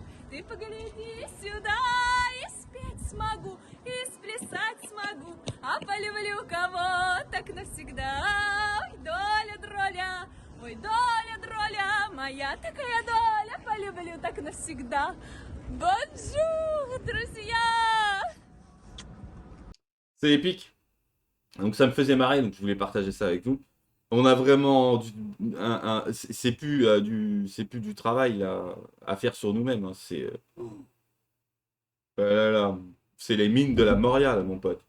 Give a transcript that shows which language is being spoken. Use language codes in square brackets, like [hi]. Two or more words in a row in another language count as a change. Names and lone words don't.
[ru] Ты погляди сюда, и спеть смогу, и сплясать смогу. А полюблю кого так навсегда. Ой, доля-дроля, ой, доля-дроля, моя такая доля, полюблю так навсегда. Бонжур, друзья! [fr] C'est épique. Donc ça me faisait marrer, donc je voulais partager ça avec vous. On a vraiment c'est plus du travail là, à faire sur nous-mêmes. Hein. C'est les mines de la Moria, là, mon pote.